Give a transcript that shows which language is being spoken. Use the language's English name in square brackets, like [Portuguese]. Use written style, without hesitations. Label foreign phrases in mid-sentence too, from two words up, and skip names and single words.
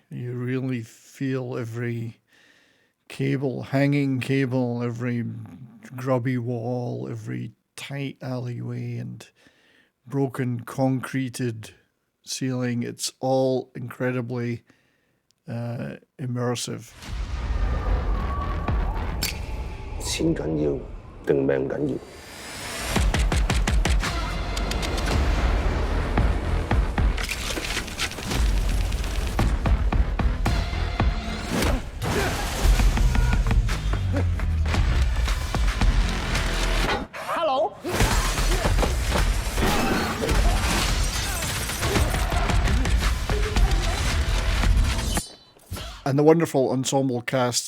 [English] You really feel every hanging cable, every grubby wall, every tight alleyway and broken concreted ceiling. It's all incredibly immersive. [Cantonese] 錢緊要定命緊要？ [English] And the wonderful ensemble cast